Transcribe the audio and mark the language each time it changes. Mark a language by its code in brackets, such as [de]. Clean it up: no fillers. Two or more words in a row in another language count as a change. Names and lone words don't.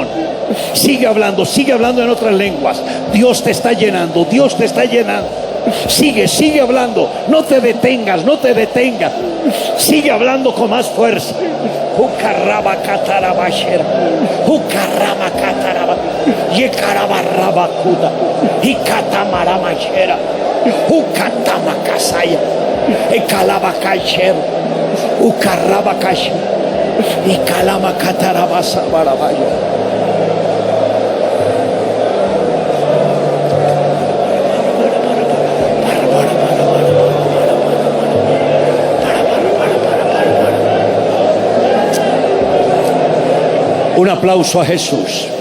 [es] Sigue hablando en otras lenguas. Dios te está llenando, Dios te está llenando. Sigue hablando, no te detengas, sigue hablando con más fuerza. Ucarraba catarabashera, ucarrama cataraba, yecarabarraba kuda, icatamaramashera, ucatama casaya, ecalaba cachero, ucarraba cache, icalama catarabasa barabayo. Un aplauso a Jesús.